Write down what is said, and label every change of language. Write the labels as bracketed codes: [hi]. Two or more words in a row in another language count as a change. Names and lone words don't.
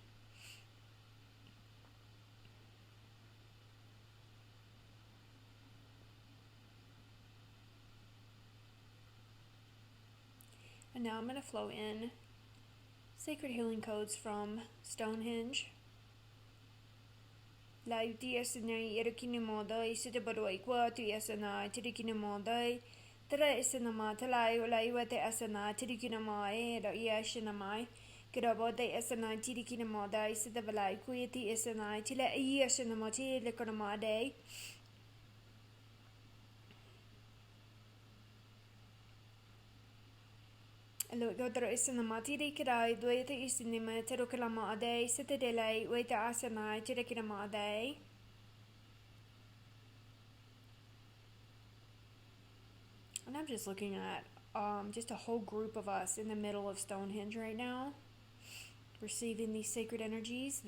[en] And now I'm going to flow in sacred healing codes from Stonehenge. Lai tiasanai erakinamodai sitabaroi kwa tiasanai tirikinamodai tara isanama talai olai wate asanai tirikinamai ra iashanamai kirabodai asanai tirikinamodai sitabalai kuiti asanai tila iashanama tilakanamadai. Lo godro isanama tirikirai duete isinima terukalamadai sitadelai wate asanai tirikinamodai. And I'm just looking at just a whole group of us in the middle of Stonehenge right now, receiving these sacred energies.